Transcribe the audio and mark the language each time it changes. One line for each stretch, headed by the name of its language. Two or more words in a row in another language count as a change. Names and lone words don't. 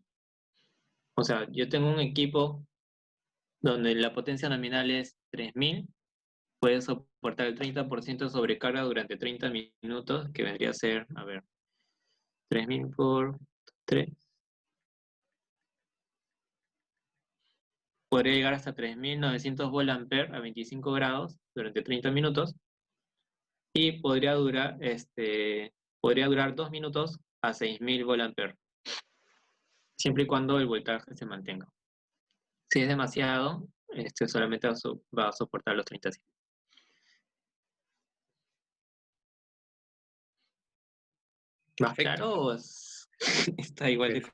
Spanish: O sea, yo tengo un equipo donde la potencia nominal es 3000, puede soportar el 30% de sobrecarga durante 30 minutos, que vendría a ser, a ver, 3000 por 3. Podría llegar hasta 3900 volt-ampere a 25 grados durante 30 minutos, y podría durar 2 minutos a 6000 volt-ampere, siempre y cuando el voltaje se mantenga. Si es demasiado, solamente va a soportar los 30. ¿Más Perfecto, claro o está igual de